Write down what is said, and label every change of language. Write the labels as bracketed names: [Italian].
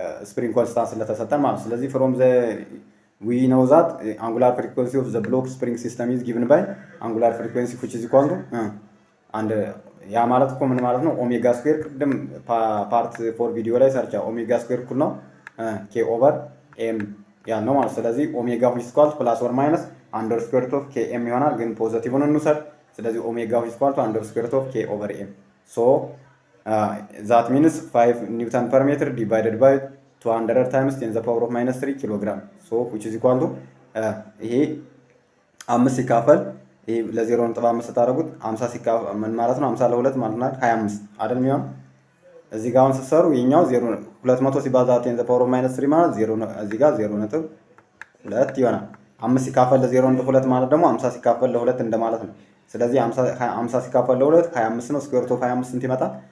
[Amharic] ስፕሪንግ ኮንስታንት ስለተሰጠን ማለት ነው። ስለዚህ [English] from the we know that angular frequency of the block spring system is given by angular frequency which is equal to and [Amharic] ያ ማለት እኮ ምን ማለት ነው? ኦሜጋ ስኩዌር ቅድም ፓርት 4 ቪዲዮ ላይ ሰርቻ ኦሜጋ ስኩዌር እኩል ነው ኬ ኦቨር ኤም ያልነው ማለት። ስለዚህ ኦሜጋ [English] which is equal to plus or minus under square root of k m [Amharic] ይሆናል። ግን ፖዚቲቭን እንውሰድ። ስለዚህ ኦሜጋ [English] which is equal to under square root of k over m. So that means 5 Newton per meter divided by 200 times 10 to the power of minus 3 kilogram. So which is equal to [Amharic] ይሄ 5 ሲካፈል ይሄ ለ0.5 ታደርጉት 50 ሲካፈል ምን ማለት ነው? 50 ለ2 ማለት ነው 25 አይደል የሚሆን። እዚህ ጋር አሁን ስትሰሩ የኛው 0 200 ሲባዛ 10 to the power of minus 3 ማለት 0 እዚህ ጋር 0.2 ይሆናል። 5 ሲካፈል ለ0.2 ማለት ደግሞ 50 ሲካፈል ለ2 እንደማለት ነው። ስለዚህ 50 ሲካፈል ለ2 25 ነው። ስኩዌር ሩት ኦፍ 25 ስንት ይመጣል?